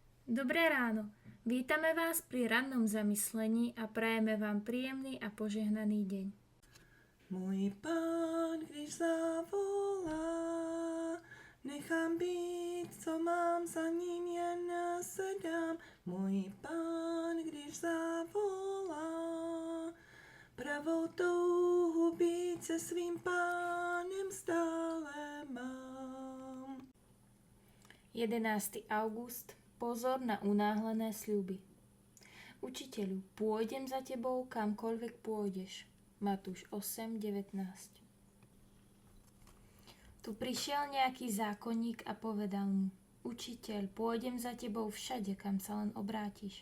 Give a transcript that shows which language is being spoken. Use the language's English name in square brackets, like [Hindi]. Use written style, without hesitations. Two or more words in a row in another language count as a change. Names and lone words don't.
[Slovak] Dobré ráno. Vítame vás pri rannom zamyslení a prajeme vám príjemný a požehnaný deň. [Czech] Můj Pán, když zavolá, nechám být, co mám, za ním jen se dám. Můj Pán, když zavolá, pravou touhu být se svým Pánem stále mám. [Slovak] 11. august. Pozor na unáhlené sľuby. Učiteľu, pôjdem za tebou, kamkoľvek pôjdeš. Matúš 8:19. Tu prišiel nejaký zákonník a povedal mu: Učiteľ, pôjdem za tebou všade, kam sa len obrátiš.